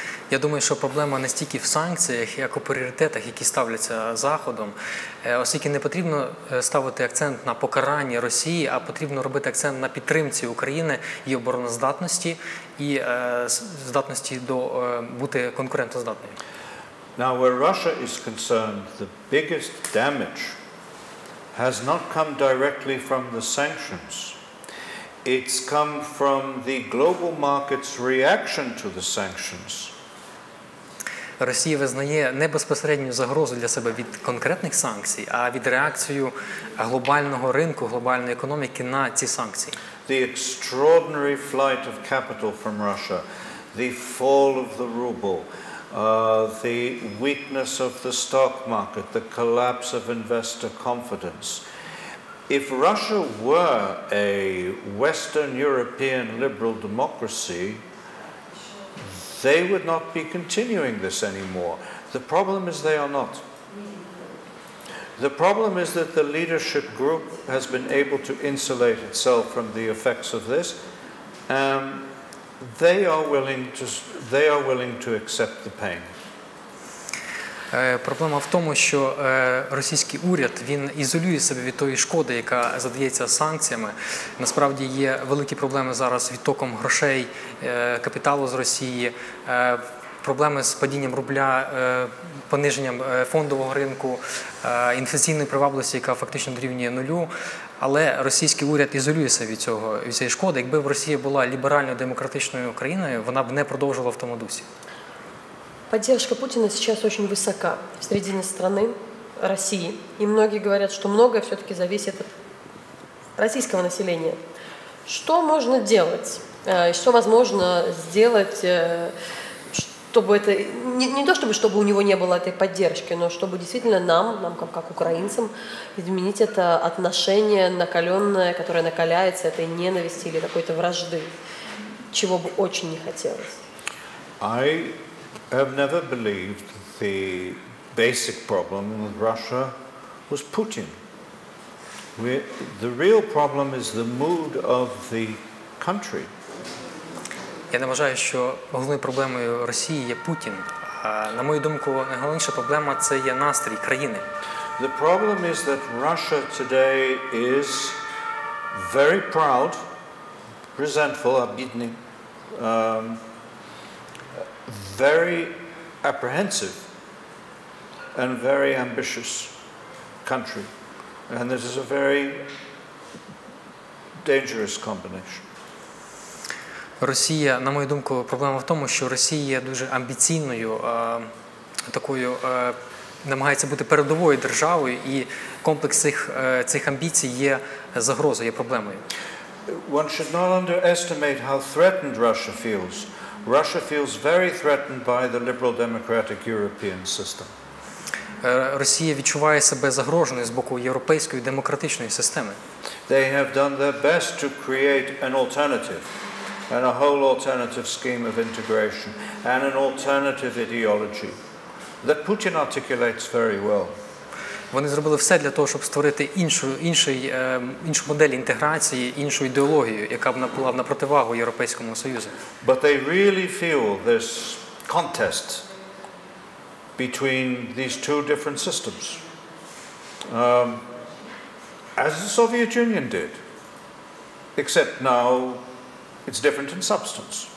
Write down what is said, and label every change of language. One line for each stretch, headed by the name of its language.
Ukrainian: Я думаю, що проблема не стільки в санкціях, як у пріоритетах, які ставляться Заходом, оскільки не потрібно ставити акцент на покаранні Росії, а потрібно робити акцент на підтримці України, її обороноздатності і здатності бути конкурентоздатною.
English: Now, where Russia is concerned, the biggest damage has not come directly from the sanctions. It's come from the global market's reaction to the sanctions.
Ukrainian: Росія визнає не безпосередню загрозу для себе від конкретних санкцій, а від реакції глобального ринку, глобальної економіки на ці санкції.
English: The extraordinary flight of capital from Russia, the fall of the ruble, the weakness of the stock market, the collapse of investor confidence. If Russia were a Western European liberal democracy, they would not be continuing this anymore. The problem is they are not. The problem is that the leadership group has been able to insulate itself from the effects of this. They are willing to accept the pain.
Ukrainian: Проблема в тому, що російський уряд, він ізолює себе від тої шкоди, яка задається санкціями. Насправді є великі проблеми зараз з відтоком грошей, капіталу з Росії, проблеми з падінням рубля, пониженням фондового ринку, інфляційної привабливості, яка фактично дорівнює нулю. Але російський уряд ізолює себе від цієї шкоди. Якби Росія була ліберальною демократичною країною, вона б не продовжувала в тому дусі.
Russian: Поддержка Путина сейчас очень высока в середине страны, России. И многие говорят, что многое все-таки зависит от российского населения. Что можно делать? Что возможно сделать, чтобы это не то чтобы у него не было этой поддержки, но чтобы действительно нам как украинцам, изменить это отношение накаленное, которое накаляется этой ненависти или какой-то вражды, чего бы очень не хотелось.
English: I have never believed the basic problem with Russia was Putin. The real problem is the mood of the country.
Ukrainian: Я не вважаю, що головною проблемою Росії є Путін. На мою думку, найголовніша проблема – це є настрій країни.
English: The problem is that Russia today is very proud, resentful,
Russian: обидный,
English: very apprehensive and very ambitious country. And this is a very dangerous combination.
Ukrainian: Росія, на мою думку, проблема в тому, що Росія є дуже амбіційною, такою, намагається бути передовою державою, і комплекс цих амбіцій є загрозою, є проблемою.
English: One should not underestimate how threatened Russia feels. Russia feels very threatened by the liberal democratic European system.
Ukrainian: Росія відчуває себе загроженою з боку європейської демократичної системи.
English: They have done their best to create an alternative. And a whole alternative scheme of integration, and an alternative ideology that Putin articulates very well.
Ukrainian: Вони зробили все для того, щоб створити іншу модель інтеграції, іншу ідеологію, яка б була на противагу Європейському Союзу.
English: But they really feel this contest between these two different systems, as the Soviet Union did, except now it's different in substance.